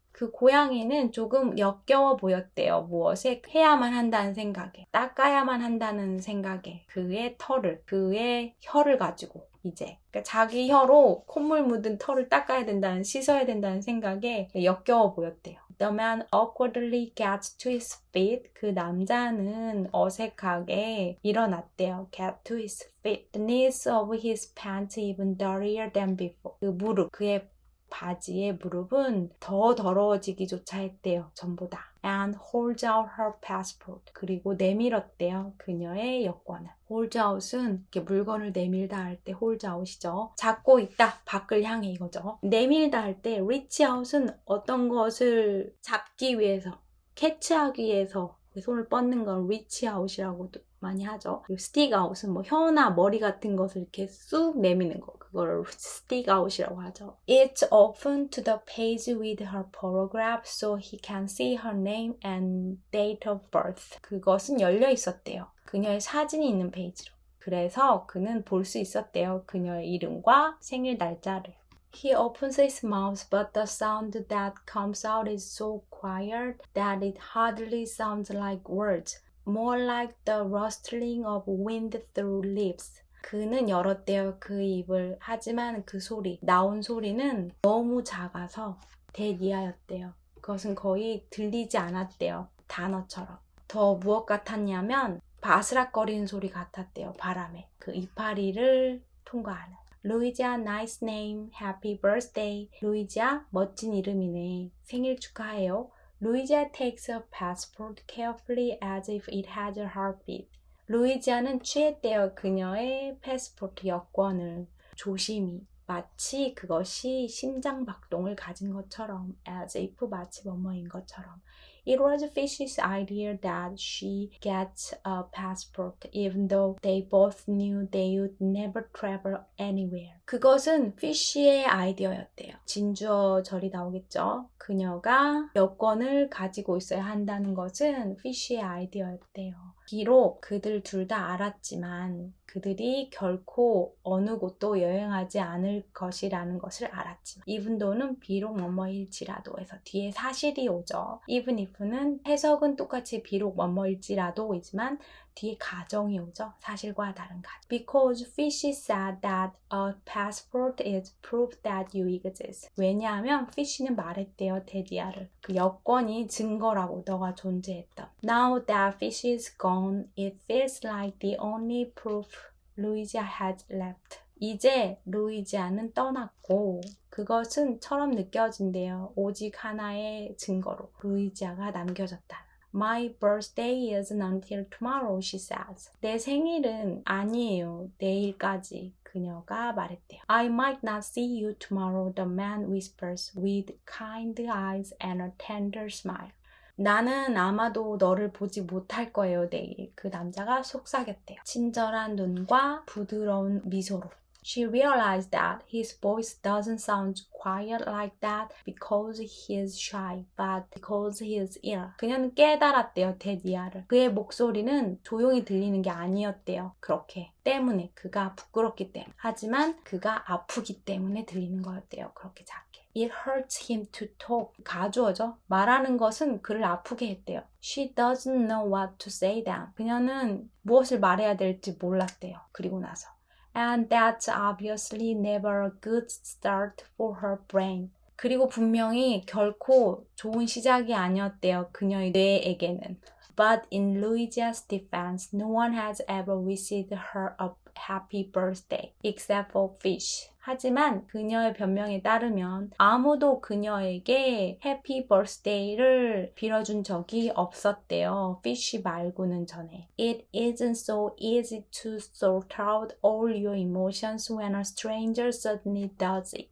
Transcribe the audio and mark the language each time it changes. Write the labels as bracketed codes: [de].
[ko] 그 고양이는 조금 역겨워 보였대요. 무엇에? 해야만 한다는 생각에. 닦아야만 한다는 생각에. 그의 혀를 가지고 이제. 그러니까 자기 혀로 콧물 묻은 털을 닦아야 된다는, 씻어야 된다는 생각에 역겨워 보였대요. [en] The man awkwardly gets to his feet. [ko] 그 남자는 어색하게 일어났대요. [en] Get to his feet. The knees of his pants even dirtier than before. [ko] 그 무릎, 그의 바지의 무릎은 더 더러워지기조차 했대요. 전보다. [en] and holds out her passport. [ko] 그리고 내밀었대요. 그녀의 여권을. hold out은 이렇게 물건을 내밀다 할 때 hold out이죠. 잡고 있다. 밖을 향해 이거죠. 내밀다 할 때 reach out은 어떤 것을 잡기 위해서, 캐치하기 위해서 손을 뻗는 건 reach out이라고도 많이 하죠. 그리고 stick out은 뭐 혀나 머리 같은 것을 이렇게 쑥 내미는 거. 그걸 stick out이라고 하죠. [en] It's open to the page with her photograph so he can see her name and date of birth. [ko] 그것은 열려 있었대요. 그녀의 사진이 있는 페이지로. 그래서 그는 볼 수 있었대요. 그녀의 이름과 생일 날짜를. [en] He opens his mouth, but the sound that comes out is so quiet that it hardly sounds like words. More like the rustling of wind through leaves. [ko] 그는 열었대요. 그 입을. 하지만 그 소리, 나온 소리는 너무 작아서 대니하였대요. 그것은 거의 들리지 않았대요. 단어처럼. 더 무엇 같았냐면 바스락거리는 소리 같았대요. 바람에. 그 이파리를 통과하는. [en] 루이지아, nice name, happy birthday. [ko] 루이지아, 멋진 이름이네. 생일 축하해요. [en] 루이지아 takes her passport carefully as if it has a heartbeat. [ko] 루이지아는 취했대요. 그녀의 패스포트 여권을 조심히. 마치 그것이 심장박동을 가진 것처럼. as if 마치 뭐뭐인 것처럼. [en] It was Fish's idea that she gets a passport even though they both knew they would never travel anywhere. [ko] 그것은 Fish의 아이디어였대요. 진주어절이 나오겠죠. 그녀가 여권을 가지고 있어야 한다는 것은 Fish의 아이디어였대요. 비록 그들 둘 다 알았지만 그들이 결코 어느 곳도 여행하지 않을 것이라는 것을 알았지만 even though는 비록 뭐뭐일지라도 해서 뒤에 사실이 오죠. even if는 해석은 똑같이 비록 뭐뭐일지라도이지만 뒤에 가정이 오죠. 사실과 다른 가정. [en] Because Fish said that a passport is proof that you exist. [ko] 왜냐하면 Fish는 말했대요. 테디아를. 그 여권이 증거라고 너가 존재했던. [en] Now that Fish is gone, it feels like the only proof Louisa has left. [ko] 이제 루이지아는 떠났고 그것은 처럼 느껴진대요. 오직 하나의 증거로 루이지아가 남겨졌다. [en] My birthday isn't until tomorrow, she says. [ko] 내 생일은 아니에요. 내일까지. 그녀가 말했대요. [en] I might not see you tomorrow, the man whispers with kind eyes and a tender smile. [ko] 나는 아마도 너를 보지 못할 거예요, 내일. 그 남자가 속삭였대요. 친절한 눈과 부드러운 미소로. [en] She realized that his voice doesn't sound quiet like that because he is shy, but because he is ill. [ko] 그녀는 깨달았대요, 테디아를. 그의 목소리는 조용히 들리는 게 아니었대요. 그렇게. 때문에. 그가 부끄럽기 때문에. 하지만 그가 아프기 때문에 들리는 거였대요. 그렇게 작게. [en] It hurts him to talk. [ko] 가주어죠. 말하는 것은 그를 아프게 했대요. [en] She doesn't know what to say then. [ko] 그녀는 무엇을 말해야 될지 몰랐대요. 그리고 나서. [en] And that's obviously never a good start for her brain. [ko] 그리고 분명히 결코 좋은 시작이 아니었대요. 그녀의 뇌에게는. [en] But in Louisia's defense, no one has ever wished her a happy birthday except for Fish. [ko] 하지만 그녀의 변명에 따르면 아무도 그녀에게 해피 버스데이를 빌어준 적이 없었대요. Fish 말고는 전에. [en] It isn't so easy to sort out all your emotions when a stranger suddenly does it.